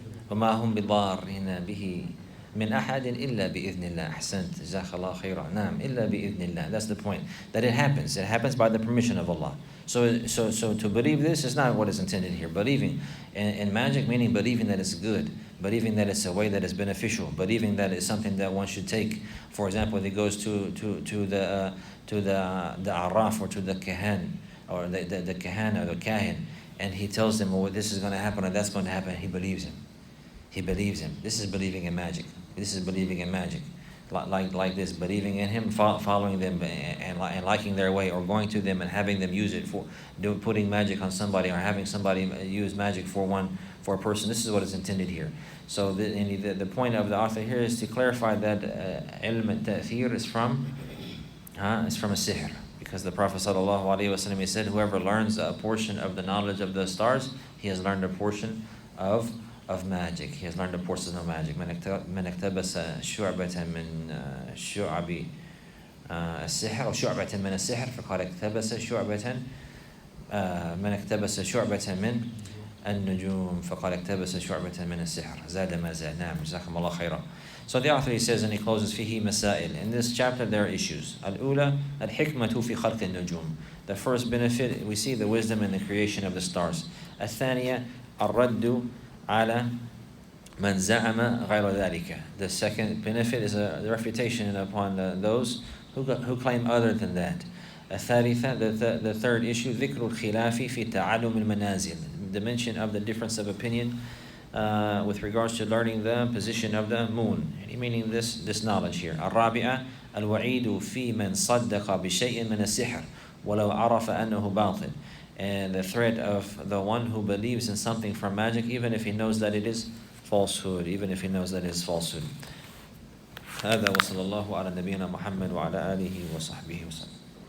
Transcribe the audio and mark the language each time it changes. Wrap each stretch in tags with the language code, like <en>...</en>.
<ar>وما هم بضارين به من أحد إلا بإذن الله. أحسنت جزاك الله خيرا. نعم إلا بإذن الله.</ar> <en>That's the point. That it happens by the permission of Allah. So to believe this is not what is intended here. Believing in magic, meaning believing that it's good, believing that it's a way that is beneficial, believing that it's something that one should take. For example, if he goes to the arraf or to the kahan or the kahan or the kahin, and he tells them, well, this is going to happen or that's going to happen, he believes him. He believes him. This is believing in magic. This is believing in magic. Like this, believing in him, following them and liking their way, or going to them and having them use it for putting magic on somebody, or having somebody use magic for a person. This is what is intended here. So the point of the author here is to clarify that ilm al-ta'thir is from a sihr, because the Prophet ﷺ, he said, whoever learns a portion of the knowledge of the stars, he has learned a portion of magic. He has learned a portion of magic.</en> <ar>من اقتبس شعبة من شعب السحر أو شعبة من السحر فقد اقتبس شعبة من اقتبس شعبة من النجوم فقد اقتبس شعبة من السحر زاد ما زاد. نعم جزاكم الله خيرا.</ar> <en>So the author, he says, and he closes,</en> <ar>فيه مسائل.</ar> <en>In this chapter there are issues.</en> <ar>الأولى الحكمة في خلق النجوم.</ar> <en>The first benefit, we see the wisdom in the creation of the stars.</en> <ar>الثانية الرد على من زعم غير ذلك.</ar> <en>The second benefit is the refutation upon those who claim other than that.</en> <ar>الثالثة,</ar> <en>the third issue,</en> <ar>ذكر الخلاف في تعلم المنازل.</ar> <en>The mention of the difference of opinion with regards to learning the position of the moon, meaning this knowledge here.</en> <ar>الرابعة الوعيد في من صدق بشيء من السحر ولو عرف أنه باطل.</ar> <en>And the threat of the one who believes in something from magic, even if he knows that it is falsehood,</en> <ar>هذا وصلى الله على نبينا محمد وعلى آله وصحبه وسلم.</ar>